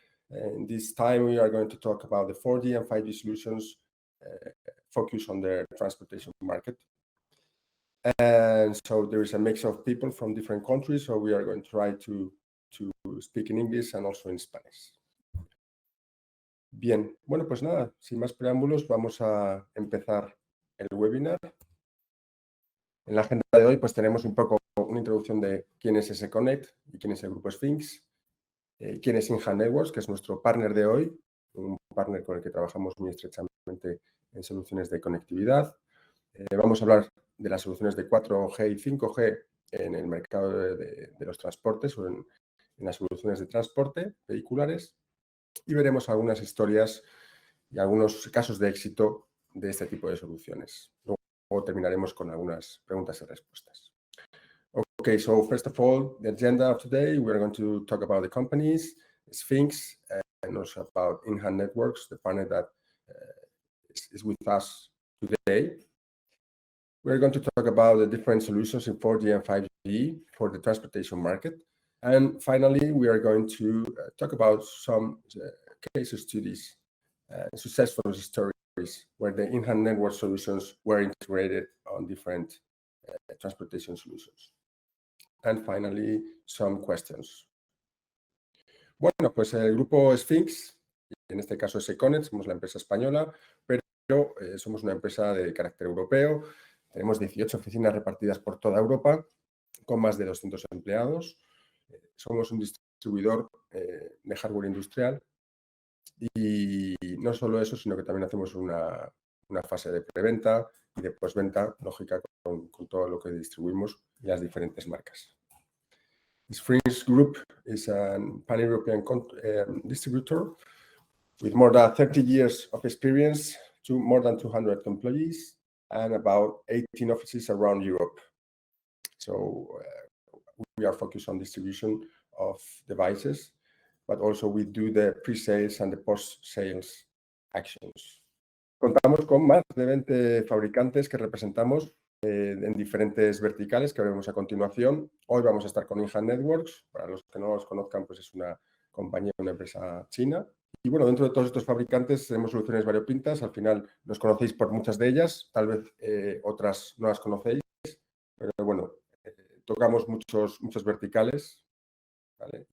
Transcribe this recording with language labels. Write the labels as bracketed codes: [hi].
[en] In this time, we are going to talk about the 4G and 5G solutions focus on the transportation market. And so there is a mix of people from different countries, so we are going to try to speak in English and also in Spanish. [es] Bien, bueno, pues nada, sin más preámbulos, vamos a empezar el webinar. En la agenda de hoy, pues tenemos un poco una introducción de quién es S-Connect y quién es el grupo Sphinx, quién es InHand Networks, que es nuestro partner de hoy, un partner con el que trabajamos muy estrechamente en soluciones de conectividad. Vamos a hablar de las soluciones de 4G y 5G en el mercado de los transportes o en las soluciones de transporte vehiculares y veremos algunas historias y algunos casos de éxito de este tipo de soluciones. Luego terminaremos con algunas preguntas y respuestas. [en] Okay, so first of all, the agenda of today, we're going to talk about the companies, Sphinx, and also about InHand Networks, the partner that is with us today. We're going to talk about the different solutions in 4G and 5G for the transportation market. And finally, we are going to talk about some case studies, successful stories where the InHand Network solutions were integrated on different transportation solutions. And finally, some questions. [es] Bueno, pues el grupo Sphinx, en este caso S-Connect, somos la empresa española, pero somos una empresa de carácter europeo. Tenemos 18 oficinas repartidas por toda Europa, con más de 200 empleados. Somos un distribuidor de hardware industrial y no solo eso, sino que también hacemos una fase de preventa y de postventa, lógica, con todo lo que distribuimos y las diferentes marcas. [en] The Sphinx Group is a pan-European distributor with more than 30 years of experience, to more than 200 employees, and about 18 offices around Europe. So we are focused on distribution of devices, but also we do the pre-sales and the post-sales actions. [es] Contamos con más de 20 fabricantes que representamos en diferentes verticales que veremos a continuación. Hoy vamos a estar con InHand Networks. Para los que no los conozcan, pues es una compañía, una empresa china. Y bueno, dentro de todos estos fabricantes tenemos soluciones variopintas. Al final nos conocéis por muchas de ellas, tal vez otras no las conocéis, pero bueno, tocamos muchos verticales, ¿vale?